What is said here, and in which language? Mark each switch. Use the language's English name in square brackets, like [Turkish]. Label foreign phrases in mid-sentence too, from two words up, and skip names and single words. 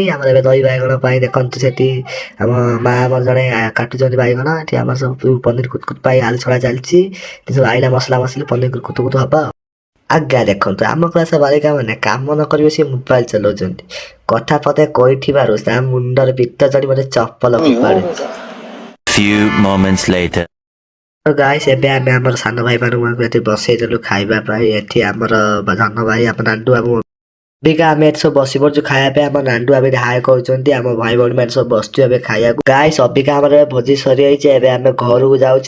[Odia] ଆମର ଏବେ ଦହି ବାଇଗଣ ପାଇଁ ଦେଖନ୍ତୁ ସେଠି ଆମ ମା ଆମର ଜଣେ କାଟୁଛନ୍ତି ବାଇଗଣ। ଏଠି ଆମର ସବୁ ପନିର କୁତୁ ପାଇଁ ଆଳୁ ଛଣା ଚାଲିଛି। ସବୁ ଆଇଲା ମସଲା ମସଲି ପନିର କୁତୁ କୁତୁ ହବ। ଆଜ୍ଞା ଦେଖନ୍ତୁ, ଆମ କ୍ଲାସ ବାଳିକା ମାନେ କାମ ନ କରିବେ ସେ ମୋବାଇଲ ଚଲାଉଛନ୍ତି। କଥା ପଦେ କହିଥିବାରୁ ତା ମୁଣ୍ଡରେ ପିତ ଚଢି ମୋତେ ଚପଲ ଫୋପାଡୁଛି। [English] Few moments later. [Odia] ତ ଗାଇସ୍, ଏବେ ଆମେ ଆମର ସାନ ଭାଇ ମାନଙ୍କୁ ଏଠି ବସେଇଦେଲୁ ଖାଇବା ପାଇଁ। ଏଠି ଆମର ସାନ ଭାଇ ଆମ ନାଣ୍ଡୁ ବାବୁ ଅବିକା ଆମେ ଏଠି ସବୁ ବସି ପଡୁଛୁ ଖାଇବା ପାଇଁ। ଆମ ନାଣ୍ଡୁ ଏବେ ହାୟ କରୁଛନ୍ତି। ଆମ ଭାଇ ଭଉଣୀ ମାନେ ସବୁ ବସିଛୁ ଏବେ ଖାଇବାକୁ। ଗାଇସ୍, ଅବିକା ଆମର ଭୋଜି ସରିଯାଇଛି। ଏବେ ଆମେ ଘରକୁ ଯାଉଛୁ।